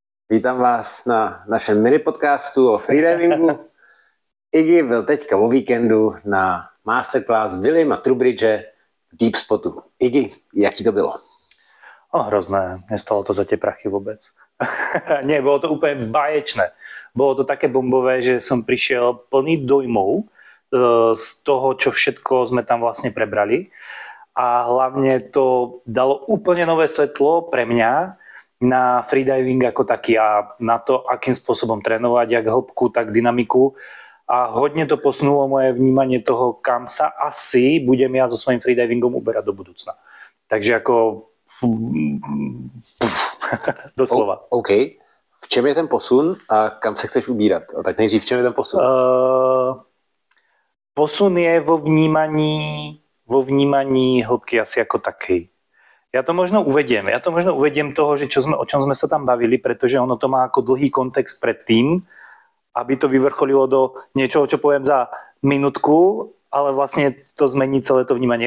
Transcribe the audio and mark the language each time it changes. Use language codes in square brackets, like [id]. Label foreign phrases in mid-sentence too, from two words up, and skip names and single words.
[cs] Vítám vás na našem mini podcastu o freedivingu. Iggy byl teďka o víkendu na masterclass Williama Trubridge v Deep Spotu. Iggy, jak ti to bylo? [sk] Hrozné, nestalo to za tie prachy vôbec. Nie, bolo to úplne báječné. Bolo to také bombové, že som prišiel plný dojmov z toho, čo všetko sme tam vlastne prebrali. A hlavne to dalo úplne nové svetlo pre mňa na freediving ako taký a na to, akým spôsobom trénovať, jak hĺbku, tak dynamiku. A hodne to posunulo moje vnímanie toho, kam sa asi budem ja so svojím freedivingom uberať do budúcna. Takže ako doslova. OK. [cs] V čem je ten posun a kam se chceš ubírat? Tak nejdřív, v čem je ten posun? [sk] Posun je vo vnímaní hĺbky asi ako takej. Ja to možno uvediem toho, že o čom sme sa tam bavili, pretože ono to má ako dlhý kontext pred tým, aby to vyvrcholilo do niečoho, čo poviem za minútku, ale vlastne to zmení celé to vnímanie.